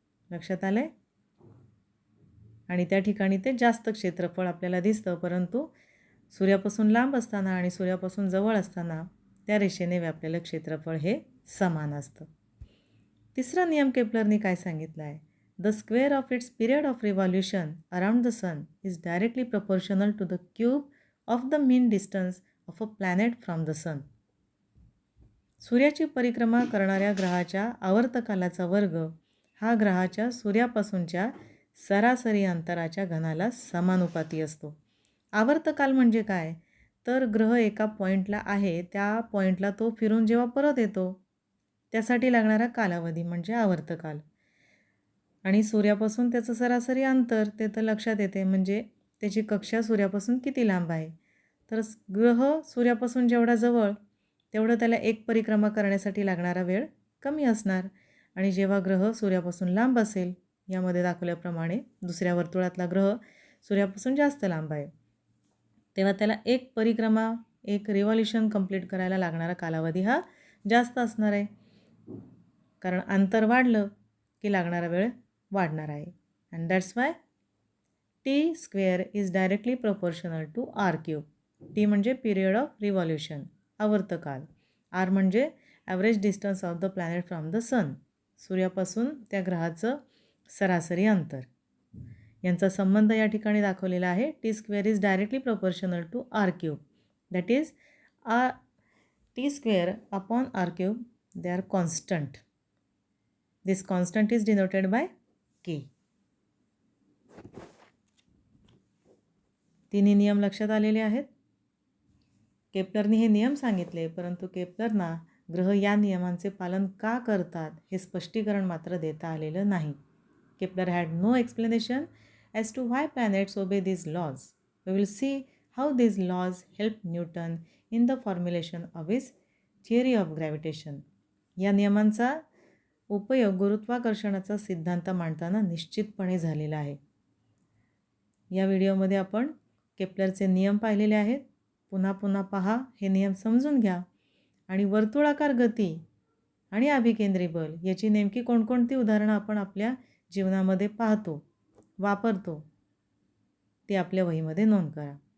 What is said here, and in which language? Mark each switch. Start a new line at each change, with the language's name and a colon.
Marathi: लक्षात आलंय? आणि त्या ठिकाणी ते जास्त क्षेत्रफळ आपल्याला दिसतं, परंतु सूर्यापासून लांब असताना आणि सूर्यापासून जवळ असताना त्या रेषेने व्यापलेलं क्षेत्रफळ हे समान असतं. तिसरा नियम केपलरने काय सांगितला आहे?
English: The square of its period of revolution around the sun is directly proportional to the cube of the mean distance of a planet from the sun.
Marathi: सूर्याची परिक्रमा करणाऱ्या ग्रहाच्या आवर्तकालाचा वर्ग हा ग्रहाच्या सूर्यापासूनच्या सरासरी अंतराच्या घनाला समानुपाती असतो. आवर्तकाल म्हणजे काय? तर ग्रह एका पॉईंटला आहे, त्या पॉईंटला तो फिरून जेव्हा परत येतो त्यासाठी लागणारा कालावधी म्हणजे आवर्तकाल. आणि सूर्यापासून त्याचं सरासरी अंतर ते तर लक्षात येते, म्हणजे त्याची कक्षा सूर्यापासून किती लांब आहे. तर ग्रह सूर्यापासून जेवढा जवळ तेवढं त्याला एक परिक्रमा करण्यासाठी लागणारा वेळ कमी असणार. आणि जेव्हा ग्रह सूर्यापासून लांब असेल, यामध्ये दाखवल्याप्रमाणे दुसऱ्या वर्तुळातला ग्रह सूर्यापासून जास्त लांब आहे, तेव्हा त्याला एक परिक्रमा, एक रिव्हॉल्यूशन कंप्लीट करायला लागणारा कालावधी हा जास्त असणार आहे. कारण अंतर वाढलं की लागणारा वेळ वाढणार आहे.
English: And that's why T square is directly proportional to R cube.
Marathi: T म्हणजे
English: period of revolution,
Marathi: आवर्तकाल. आर म्हणजे
English: average distance of the planet from the sun,
Marathi: सूर्यापासून त्या ग्रहाचं सरासरी अंतर. यांचा संबंध या ठिकाणी दाखवलेला आहे.
English: T square is directly proportional to R cube. That is T square upon R cube, they are constant. This constant is denoted by K.
Marathi: तिन्ही नियम लक्षात आलेले आहेत. केप्लरने हे नियम सांगितले, परंतु केप्लरना ग्रह या नियमांचे पालन का करतात हे स्पष्टीकरण मात्र देता आलेलं नाही.
English: Kepler had no explanation as to why planets obey these laws. We will see how these laws help Newton in the formulation of his theory of gravitation.
Marathi: या नियमांचा उपयोग गुरुत्वाकर्षणाचा सिद्धांत मांडताना निश्चितपणे झालेला आहे. या व्हिडिओमध्ये आपण केप्लरचे नियम पाहिलेले आहेत. पुन्हा पुन्हा पहा, हे नियम समजून घ्या आणि वर्तुळाकार गती आणि अभिकेंद्री बल याची नेमकी कोणकोणती उदाहरणं आपण आपल्या जीवनामध्ये पाहतो, वापरतो, ते आपल्या वहीमध्ये नोंद करा.